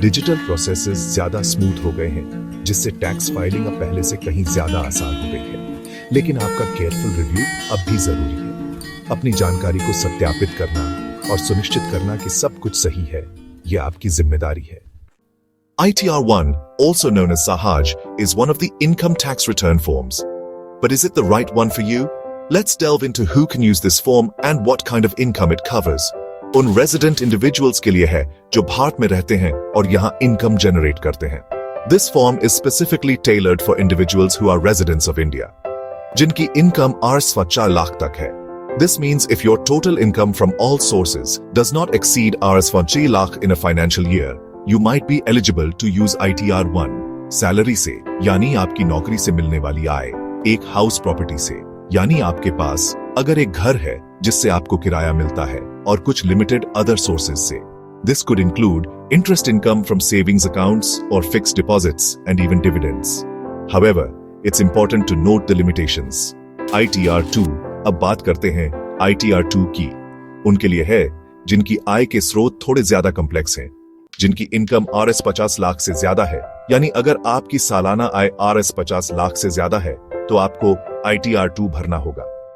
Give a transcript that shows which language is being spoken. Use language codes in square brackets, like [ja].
[hi] Digital processes ज्यादा smooth हो गए हैं, जिससे टैक्स फाइलिंग अब पहले से कहीं ज्यादा आसान हो गई है। लेकिन आपका केयरफुल रिव्यू अब भी जरूरी है। अपनी जानकारी को सत्यापित करना और सुनिश्चित करना कि सब कुछ सही है, यह आपकी जिम्मेदारी है। [en] ITR 1, also known as Sahaj, is one of the income tax return forms. But is it the right one for you? Let's delve into who can use this form and what kind of income it covers. [hi] उन resident individuals के लिए है जो भारत में रहते हैं और यहाँ income generate करते हैं। [en] This form is specifically tailored for individuals who are residents of India, [hi] जिनकी income Rs4 लाख तक है। [en] This means if your total income from all sources does not exceed Rs4 lakh in a financial year, you might be eligible to use ITR 1. [hi] Salary से यानी आपकी नौकरी से मिलने वाली आय, एक हाउस प्रॉपर्टी से यानी आपके पास अगर एक घर है जिससे आपको किराया मिलता है, और कुछ लिमिटेड अदर सोर्सेज से। [en] This could include interest income from savings accounts or fixed deposits and even dividends. However, it's important to note the limitations. [hi] ITR 2, अब बात करते हैं ITR 2 की। उनके लिए है जिनकी आय के स्रोत थोड़े ज्यादा कॉम्प्लेक्स हैं, जिनकी इनकम Rs50 लाख से ज्यादा है, यानी अगर आपकी सालाना आय Rs50 लाख से ज्यादा है तो आपको ITR 2 भरना होगा।